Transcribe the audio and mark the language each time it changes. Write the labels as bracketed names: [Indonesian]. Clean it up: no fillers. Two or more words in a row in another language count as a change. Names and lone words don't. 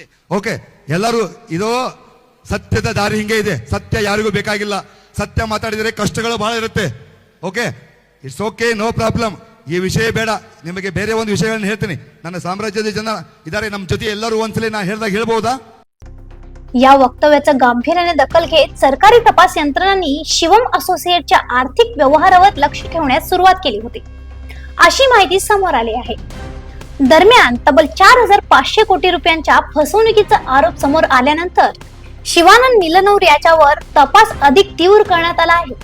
[Kannada] ಓಕೆ, ಎಲ್ಲರೂ ಇದು ಸತ್ಯದ ದಾರಿ ಹಿಂಗೆ ಇದೆ. ಸತ್ಯ ಯಾರಿಗೂ ಬೇಕಾಗಿಲ್ಲ. ಸತ್ಯ ಮಾತಾಡಿದರೆ ಕಷ್ಟಗಳು ಬಹಳ ಇರುತ್ತೆ. [English] Okay, it's okay, no problem. [Kannada] ಈ ವಿಷಯ ಬೇಡ, ನಿಮಗೆ ಬೇರೆ ಒಂದು ವಿಷಯಗಳನ್ನ ಹೇಳ್ತೀನಿ. ನನ್ನ ಸಾಮ್ರಾಜ್ಯದ ಜನ ಇದ್ದಾರೆ ನಮ್ಮ ಜೊತೆ, ಎಲ್ಲರೂ ಒಂದ್ಸಲಿ ನಾ ಹೇಳ್ದಾಗ ಹೇಳ್ಬಹುದಾ? [Marathi] या वक्तव्याचं गांभीर्याने दखल घेत सरकारी तपास यंत्रणांनी शिवम असोसिएटच्या आर्थिक व्यवहारावर लक्ष ठेवण्यास सुरुवात केली होती अशी माहिती समोर आली आहे. दरम्यान तब्बल 4,500 कोटी रुपयांच्या फसवणुकीचा आरोप समोर आल्यानंतर शिवानंद नीलनवर याच्यावर तपास अधिक तीव्र करण्यात आला आहे.